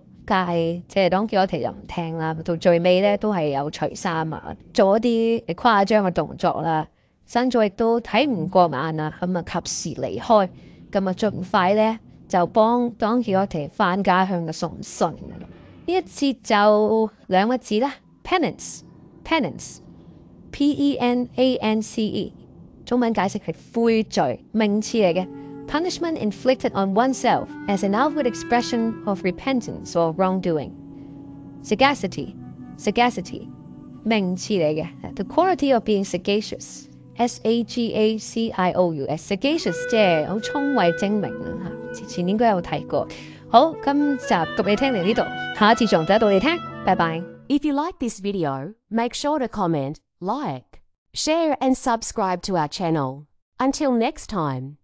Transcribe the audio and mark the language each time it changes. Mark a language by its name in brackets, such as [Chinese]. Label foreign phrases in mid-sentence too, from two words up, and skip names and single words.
[Cantonese] 但係即係Don Quixote就唔聽啦，到最尾咧都係有除衫啊，做一啲誇張嘅動作啦。Sancho亦都睇唔過眼啊，咁啊及時離開，咁啊盡快咧就幫Don Quixote翻家鄉嘅送信。呢一節就兩個字啦 ，Penance， P-E-N-A-N-C-E，中文解釋係悔罪，名詞嚟嘅。 [English] Punishment inflicted on oneself as an outward expression of repentance or wrongdoing. Sagacity, [Cantonese] 名詞嚟嘅。 [English] The quality of being sagacious, S-A-G-A-C-I-O-U-S, sagacious [Cantonese] 即係好聰慧精明啦嚇。前年應該有睇過。好，今集讀你聽嚟呢度，下一次仲睇到你聽，拜拜。 [English] If you like this video, make sure to comment, like, share and subscribe to our channel. Until next time.